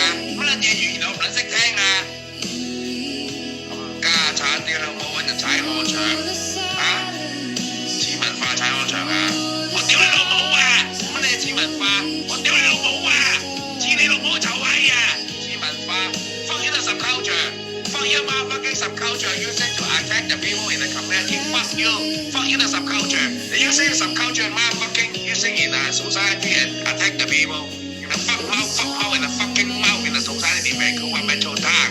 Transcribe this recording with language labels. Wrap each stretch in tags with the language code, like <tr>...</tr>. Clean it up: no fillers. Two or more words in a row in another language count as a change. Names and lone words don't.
<yue>乜撚嘢語言我唔撚識聽啊！冚家鏟啲老母揾人踩我牆啊！黐文化踩我牆啊！我屌你老母啊！乜你係黐文化？我屌你老母啊！黐你老母臭閪啊！</yue> <en>黐文化 ，fuck you the subculture，fuck you motherfucking subculture，using to attack the people in the community，fuck you，fuck you the subculture，you using the subculture motherfucking using in the society and attack the people。The fuck mouth in the fucking mouth in the society Vancouver Metro Town.</en>